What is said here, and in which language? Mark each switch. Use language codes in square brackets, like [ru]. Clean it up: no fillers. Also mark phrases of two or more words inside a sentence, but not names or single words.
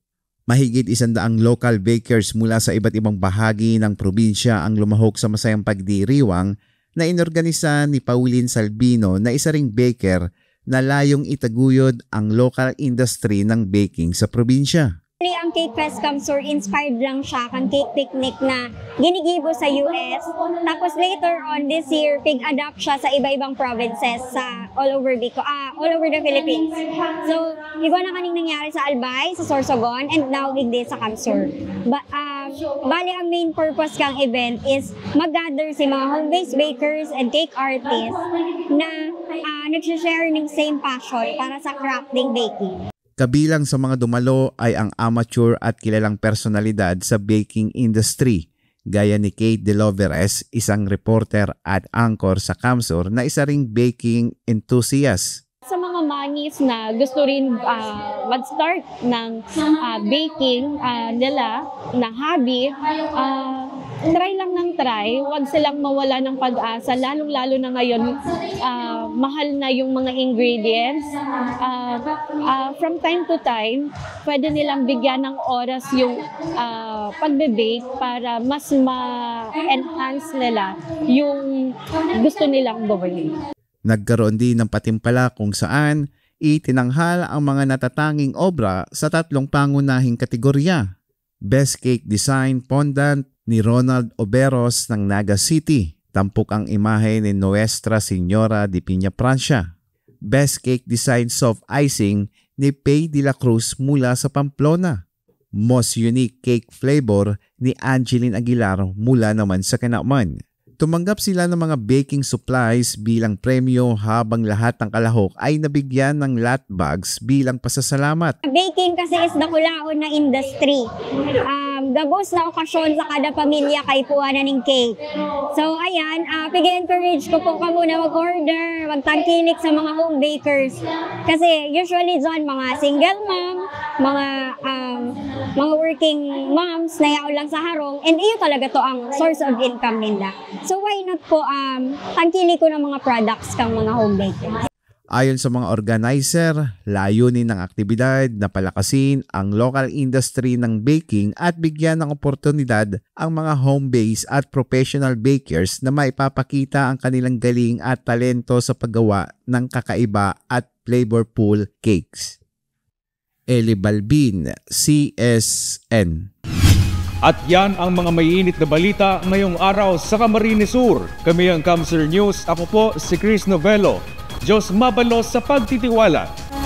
[tl] Mahigit 100 [en] local bakers [tl] mula sa iba't ibang bahagi ng probinsya ang lumahok sa masayang pagdiriwang na inorganisa ni Pauline Salbino na isa ring baker na layong itaguyod ang [en] local industry [tl] ng baking sa probinsya. [bik] Ang Cake Fest Camsur, inspired lang siya kang [en] cake picnic [bik] na ginigibo sa US. Tapos [en] later on this year, [bik] pig-adapt siya sa iba-ibang provinces sa [en] all over the Philippines. [bik] So, iba na kaning nangyari sa Albay, sa Sorsogon, [en] and now [bik] higdi sa Camsur. Bali, ang [en] main purpose [bik] kang event is mag-gather si mga [en] home-based bakers and cake artists [bik] na nag-share ng [en] same passion [bik] para sa [en] crafting baking. [tl] Kabilang sa mga dumalo ay ang amateur at kilalang personalidad sa [en] baking industry, [tl] gaya ni Kate De Loveres, isang reporter at anchor sa Camsur na isa ring [en] baking enthusiast. [tl] Sa mga manis na gusto rin mag-start ng baking nila na hobby, try lang ng try, huwag silang mawala ng pag-asa, lalong-lalo na ngayon mahal na yung mga ingredients. [en] From time to time, [tl] pwede nilang bigyan ng oras yung pagbe-bake para mas ma-enhance nila yung gusto nilang gawin. Nagkaroon din ng patimpala kung saan itinanghal ang mga natatanging obra sa 3 pangunahing kategorya. Best Cake Design Fondant ni Ronald Oberos ng Naga City. Tampok ang imahe ni Nuestra Señora de Piña Francia. Best Cake Design Soft Icing ni Pay de la Cruz mula sa Pamplona. Most Unique Cake Flavor ni Angeline Aguilar mula naman sa Kanaman. Tumanggap sila ng mga [en] baking supplies [tl] bilang premyo habang lahat ng kalahok ay nabigyan ng [en] lot bags [tl] bilang pasasalamat. [bik] Baking kasi is dakulaon na industry. Gabos na okasyon sa kada pamilya kay puwanan ng cake. So ayan, pig-encourage ko po ka muna mag-order, magtangkilik sa mga [en] home bakers. [bik] Kasi usually dyan mga [en] single mom, [bik] mga [en] working moms [bik] na yaw lang sa harong, and iyo talaga to ang [en] source of income [bik] nila. So [en] why not [bik] po tangkili ko ng mga products kang mga [en] home bakers. [tl] Ayon sa mga organizer, layunin ng aktibidad na palakasin ang [en] local industry [tl] ng baking at bigyan ng oportunidad ang mga home-based at [en] professional bakers [tl] na maipapakita ang kanilang galing at talento sa paggawa ng kakaiba at [en] flavorful cakes. [tl] Eli Balbin, CSN. At yan ang mga maiinit na balita ngayong araw sa Camarines Sur. Kami ang Camsur News. Ako po si Chris Novello. [bik] Diyos mabalos sa pagtitiwala.